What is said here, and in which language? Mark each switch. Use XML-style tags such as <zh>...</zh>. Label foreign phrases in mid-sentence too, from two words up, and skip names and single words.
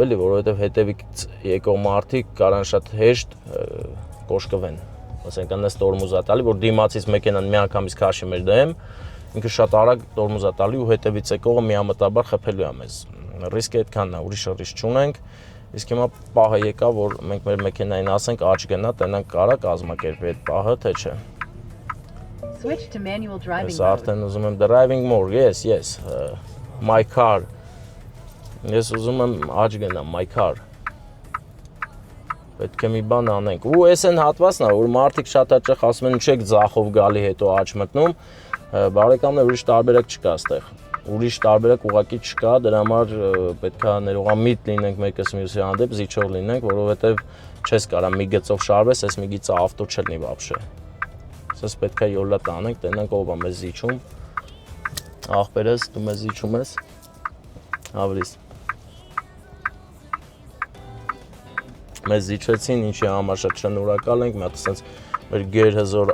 <hy>էլի, որովհետև հետևից եկող մարդիկ կարան շատ հեշտ կոշկվեն։ Ասենք անես տորմուզա տալի, որ դիմացից մեքենան միանգամից քաշի մեր դեմ, ինքը շատ արագ տորմուզա տալի ու հետևից եկողը միամտաբար խփելու է մեզ։ Ռիսկը այդքանն է, ուրիշ ռիսկ չունենք։ Իսկ հիմա պահը եկա, որ մենք մեր մեքենային ասենք աճ գնա, տենանք կարա կազմակերպի այդ պահը, թե չէ։</hy> <en>Switch to manual driving mode.</en> <hy>Արդեն ուզում եմ</hy> <en>driving mode, yes, my car։</en> <hy>Ես ուզում եմ աճ գնամ,</hy> <en>my car։</en> <hy>Պետք է մի բան անենք։ Ու այս են հատվածն է, որ մարդիկ շատ հաճախ ասում են չեք ձախով գալի հետո աճ մտնում, բարեկամներ ուրիշ տարբերակ չկա այստեղ։ Ուրիշ տարբերակ ուղղակի չկա, դրա համար պետք է ներողամիտ լինենք մեկս մյուսի հանդեպ, զիջող լինենք, որովհետև չես կարա մի գծով շարվես, այս մի գիծը ավտո չլինի вообще։ Սես պետք է յոլա տանենք, տենանք ով է մեզ զիջում։ Աղբերս, դու մեզ զիջում ես։ Ավրիս։ Մեզ զիջեցին, ինչի համար շատ շնորհակալ ենք, մի հատ ասենց մեր գերհզոր</hy>